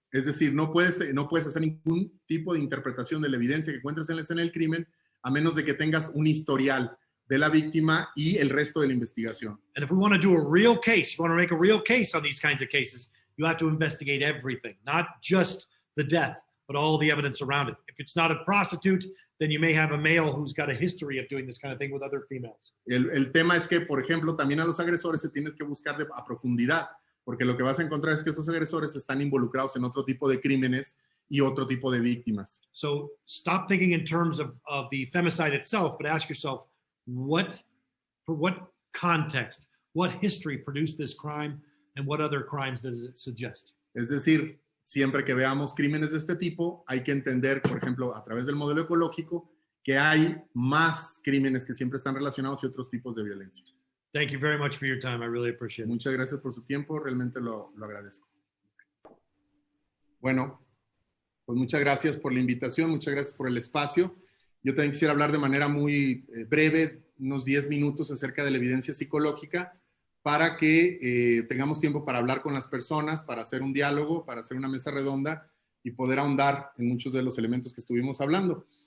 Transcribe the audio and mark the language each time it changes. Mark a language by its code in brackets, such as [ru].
[es] Es decir, no puedes hacer ningún tipo de interpretación de la evidencia que encuentres en la escena del crimen a menos de que tengas un historial de la víctima y el resto de la investigación. [en] And if we want to do a real case, if you want to make a real case on these kinds of cases, you have to investigate everything, not just the death, but all the evidence around it. If it's not a prostitute, then you may have a male who's got a history of doing this kind of thing with other females. [es] El tema es que, por ejemplo, también a los agresores se tienes que buscar a profundidad, porque lo que vas a encontrar es que estos agresores están involucrados en otro tipo de crímenes y otro tipo de víctimas. [en] So stop thinking in terms of the femicide itself, but ask yourself, for what context, what history produced this crime, and what other crimes does it suggest? [es] Es decir, siempre que veamos crímenes de este tipo, hay que entender, por ejemplo, a través del modelo ecológico, que hay más crímenes que siempre están relacionados y otros tipos de violencia. [en] Thank you very much for your time. I really appreciate it. [es] Muchas gracias por su tiempo, realmente lo agradezco. Bueno, pues muchas gracias por la invitación, muchas gracias por el espacio. Yo también quisiera hablar de manera muy breve, unos 10 minutos acerca de la evidencia psicológica para que tengamos tiempo para hablar con las personas, para hacer un diálogo, para hacer una mesa redonda y poder ahondar en muchos de los elementos que estuvimos hablando.